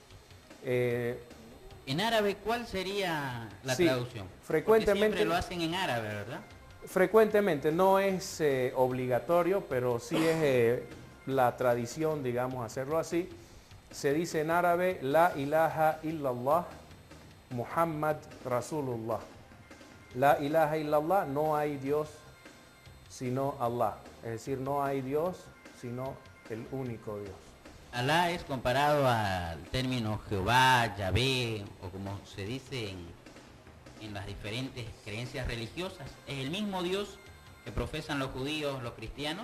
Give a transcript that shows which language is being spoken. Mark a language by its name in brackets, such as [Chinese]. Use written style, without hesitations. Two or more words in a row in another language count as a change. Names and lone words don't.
[Spanish] En árabe, ¿cuál sería la traducción? Frecuentemente, porque siempre lo hacen en árabe, ¿verdad? Frecuentemente, no es obligatorio, pero sí es la tradición, digamos, hacerlo así. Se dice en árabe, [Arabic] لا إله إلا الله، محمد رسول الله. لا إله إلا الله, [Spanish] no hay Dios sino Allah. Es decir, no hay Dios sino el único Dios. Alá es comparado al término Jehová, Yahvé, o como se dice en las diferentes creencias religiosas. ¿Es el mismo Dios que profesan los judíos, los cristianos?